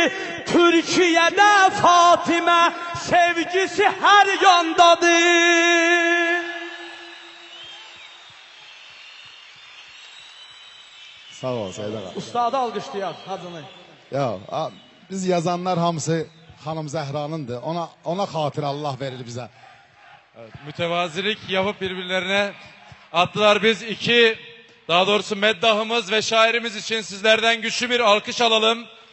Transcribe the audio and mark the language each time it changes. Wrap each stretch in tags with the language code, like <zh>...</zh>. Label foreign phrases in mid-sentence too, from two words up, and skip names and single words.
<az>Türkiyədə Fatimə sevgisi hər yandadır. sağ ol Seyid ağa. Ustadı alqışlayaq Hacını. Ya, biz yazanlar hamısı Xanım Zəhranındır. Ona xatir Allah verir bizə.</az> <tr>Evet, mütevazilik yapıp birbirlerine attılar. Biz daha doğrusu meddahımız ve şairimiz için sizlerden güçlü bir alkış alalım.</tr>